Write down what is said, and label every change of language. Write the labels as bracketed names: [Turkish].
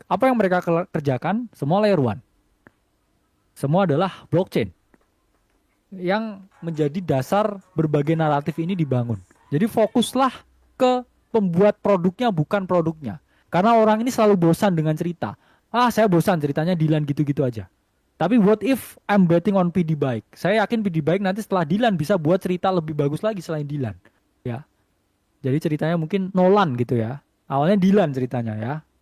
[Indonesian] Apa yang mereka kerjakan? Semua layer one. Semua adalah blockchain yang menjadi dasar berbagai naratif ini dibangun. Jadi fokuslah ke pembuat produknya bukan produknya. Karena orang ini selalu bosan dengan cerita. Ah, saya bosan ceritanya Dilan gitu-gitu aja. [English] Tapi what if I'm betting on PD Bike? [Indonesian] Saya yakin PD Bike nanti setelah Dilan bisa buat cerita lebih bagus lagi selain Dilan. Ya. Jadi ceritanya mungkin Nolan gitu ya. Awalnya Dilan ceritanya ya.